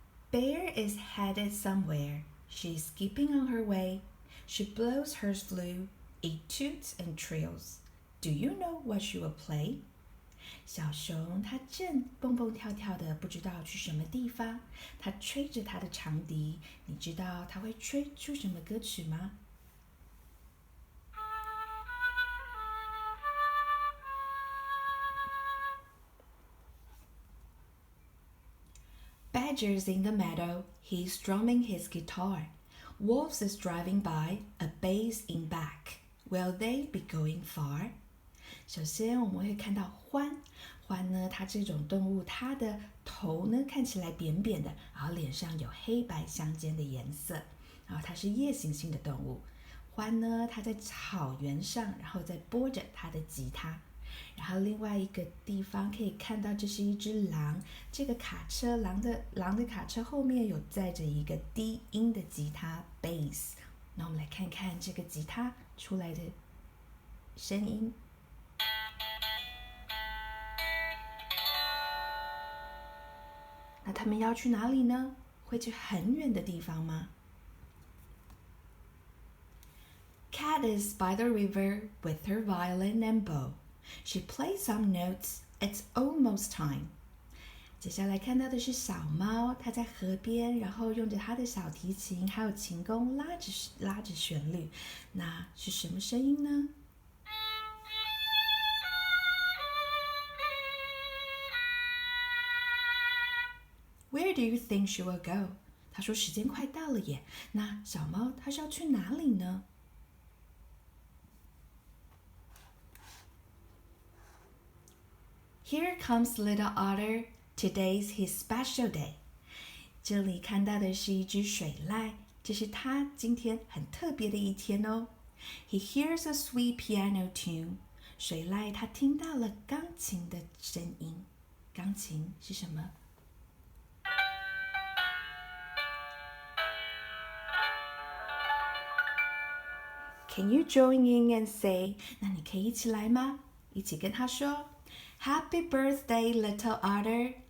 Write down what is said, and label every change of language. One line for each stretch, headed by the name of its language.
English: Bear is headed somewhere. She is skipping on her way. She blows her flue. It toots and trills. Do you know what she will play?
Chinese: 小熊它正蹦蹦跳跳的，不知道去什么地方。它吹着它的长笛，你知道它会吹出什么歌曲吗？
English: Badger's in the meadow, he's strumming his guitar. Wolves is driving by, a bass in back. Will they be going far?
Chinese: 首先我们会看到獾，獾呢，它这种动物，它的头呢看起来扁扁的，然后脸上有黑白相间的颜色，然后它是夜行性的动物。獾呢，它在草原上，然后在拨着它的吉他。然后另外一个地方可以看到，这是一只狼，这个卡车狼的卡车后面有载着一个低音的吉他 bass。那我们来看看这个吉他出来的声音。那他们要去哪里呢？会去很远的地方吗？
English: Cat is by the river with her violin and bow. She plays some notes. It's almost time.
Chinese: 接下来看到的是小猫，它在河边，然后用着它的小提琴还有琴弓拉着旋律。那是什么声音呢？
English: Where do you think she will go?
Chinese: 他说时间快到了耶。那小猫它是要去哪里呢？
English: Here comes little otter. Today's his special day.
Chinese: 这里看到的是一只水濑，这是他今天很特别的一天哦。
English: He hears a sweet piano tune.
Chinese: 水濑他听到了钢琴的声音。钢琴是什么？
English: Can you join in and say？
Chinese: 那你可以一起来吗？一起跟他说
English: Happy birthday, little otter.